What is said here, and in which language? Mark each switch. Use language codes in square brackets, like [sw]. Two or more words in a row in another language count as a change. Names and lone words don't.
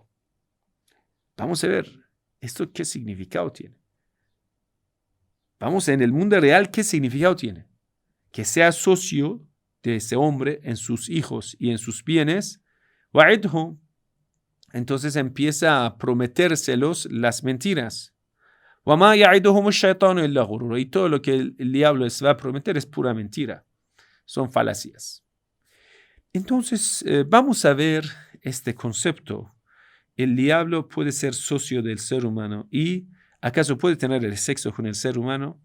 [es] Vamos a ver, ¿esto qué significado tiene? Vamos, en el mundo real, ¿qué significado tiene? Que sea socio de ese hombre en sus hijos y en sus bienes. وَعِدْهُمْ, entonces empieza a prometérselos las mentiras. [ar] وَمَا يَعِدُهُمُ الشَّيْطَانُ إِلَّا غُرُورًا, [es] y todo lo que el diablo les va a prometer es pura mentira. Son falacias. Entonces, vamos a ver este concepto. El diablo puede ser socio del ser humano y ¿acaso puede tener el sexo con el ser humano?